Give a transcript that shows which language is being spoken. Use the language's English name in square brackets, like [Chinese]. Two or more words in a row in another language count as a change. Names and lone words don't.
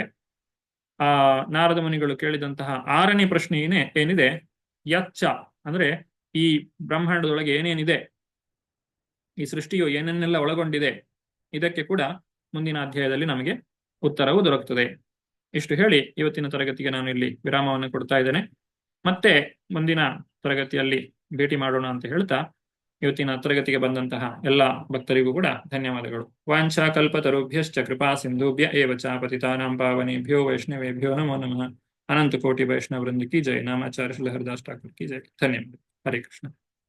[Kannada] ಆ ನಾರದ ಮುನಿಗಳು ಕೇಳಿದಂತಹ 6ನೇ ಪ್ರಶ್ನೆ ಏನಿದೆ, ಯಚ್ಚ ಅಂದ್ರೆ ಈ ಬ್ರಹ್ಮಾಂಡದೊಳಗೆ ಏನೇನಿದೆ, ಈ ಸೃಷ್ಟಿಯು ಏನೇನೆಲ್ಲ ಒಳಗೊಂಡಿದೆ, ಇದಕ್ಕೆ ಕೂಡ ಮುಂದಿನ ಅಧ್ಯಾಯದಲ್ಲಿ ನಮಗೆ ಉತ್ತರವು ದೊರಕುತ್ತದೆ. ಇಷ್ಟು ಹೇಳಿ ಇವತ್ತಿನ ತರಗತಿಗೆ ನಾನು ಇಲ್ಲಿ ವಿರಾಮವನ್ನು ಕೊಡ್ತಾ ಇದ್ದೇನೆ. ಮತ್ತೆ ಮುಂದಿನ ತರಗತಿಯಲ್ಲಿ ಭೇಟಿ ಮಾಡೋಣ ಅಂತ ಹೇಳ್ತಾ ಇವತ್ತಿನ ತರಗತಿಗೆ ಬಂದಂತಹ ಎಲ್ಲ ಭಕ್ತರಿಗೂ ಕೂಡ ಧನ್ಯವಾದಗಳು. [Sanskrit] ವಾಂಛಾ ಕಲ್ಪತರುಭ್ಯಶ್ಚ ಕೃಪಾ ಸಿಂಧುಭ್ಯ ಏವ ಚ ಪತಿತಾನಾಂ ಪಾವನೇಭ್ಯೋ ವೈಷ್ಣವೇಭ್ಯೋ ನಮೋ ನಮಃ. [Hindi] अनंत कोटि वैष्णव वृंद की जय. नामाचार्य श्री हरिदास ठाकुर की जय. ಧನ್ಯವಾದ. ಹರೇ ಕೃಷ್ಣ.